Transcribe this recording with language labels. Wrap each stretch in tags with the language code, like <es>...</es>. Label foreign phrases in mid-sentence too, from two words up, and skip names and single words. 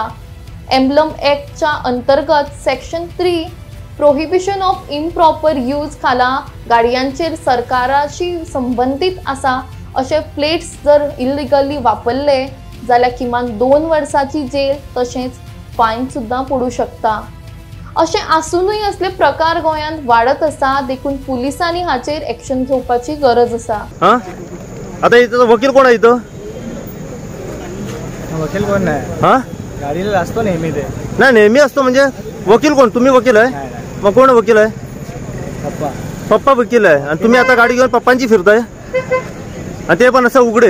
<kok>एम्बलम एक्टच्या अंतर्गत सेक्शन 3</kok> <en>Prohibition of Improper Use</en> <kok>खाला गाडयांचेर सरकाराशी संबंधित आसा अशे प्लेट्स जर इल्लिगली वापरले जाल्यार किमान 2 वर्सांची जेल तशेंच फायन सुद्दां पडू शकता. अशें आसूनय असले प्रकार गोंयांत वाडत आसा, देखून पुलिसांनी हाचेर एक्शन घेवपाची गरज आसा.</kok> <mr>आता इथं वकील कोण आहे? इथं वकील कोण नाही. गाडीला असतो नेहमी. ते नाही नेहमी असतो म्हणजे वकील कोण? तुम्ही वकील आहे? मग कोण वकील आहे? पप्पा. पप्पा वकील आहे आणि तुम्ही आता गाडी घेऊन पप्पांची फिरताय आणि ते पण असं उघडे.</mr>